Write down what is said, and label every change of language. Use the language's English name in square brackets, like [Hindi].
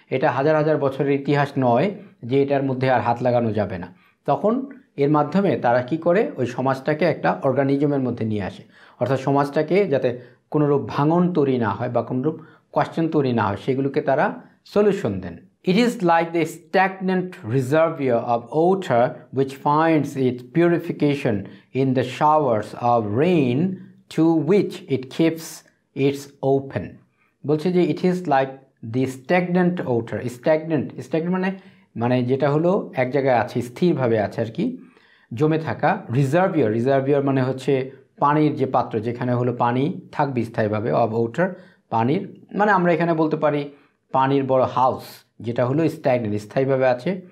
[Bangla] এটা হাজার হাজার বছরের ইতিহাস নয় যে এটার মধ্যে আর হাত লাগানো যাবে না। তখন এর মাধ্যমে তারা কি করে, ওই সমাজটাকে একটা অর্গানিজমের মধ্যে নিয়ে আসে, অর্থাৎ সমাজটাকে যাতে কোনোরূপ ভাঙন তৈরি না হয় বা কোনোরূপ কোয়েশ্চেন তৈরি না হয় সেগুলোকে তারা solution then. [English] It is like the stagnant reservoir of water which finds its purification in the showers of rain to which it keeps its open. [Bangla] বলছে যে [English] it is like the stagnant water. [Bangla] stagnant মানে যেটা হলো এক জায়গায় আছে, স্থিরভাবে আছে আর কি, জমে থাকা। রিজার্ভিয়ার মানে হচ্ছে পানির যে পাত্র, যেখানে হলো পানি থাকবে স্থায়ীভাবে, [English] of water [Bangla] পানির, মানে আমরা এখানে বলতে পারি পানির বড় হাউস, যেটা হলো স্ট্যাগনেন্ট স্থায়ীভাবে আছে।